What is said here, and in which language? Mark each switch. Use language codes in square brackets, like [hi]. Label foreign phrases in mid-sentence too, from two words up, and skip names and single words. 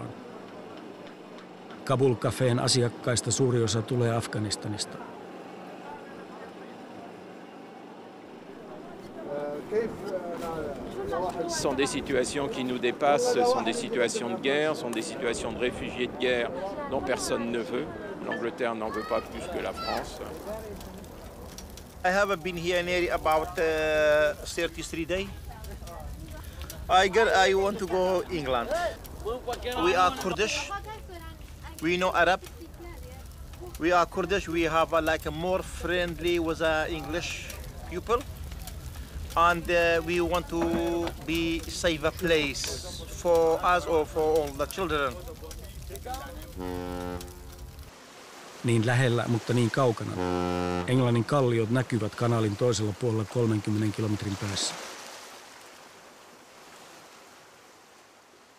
[fi] Kabul Cafeen asiakkaista suuri osa tulee Afganistanista. [fr] Ce sont des situations qui nous dépassent, ce sont des situations de guerre, ce sont des situations de réfugiés de guerre dont personne ne veut. L'Angleterre n'en veut pas plus que la France. [en] I have been here nearly about 33 days. I want to go England. We are Kurdish. We know Arab. We are Kurdish. We have like a more friendly with English people, and we want to be save a place for us or for all the children. [fi] Niin lähellä, mutta niin kaukana. Englannin kalliot näkyvät kanaalin toisella puolella 30 kilometrin päässä.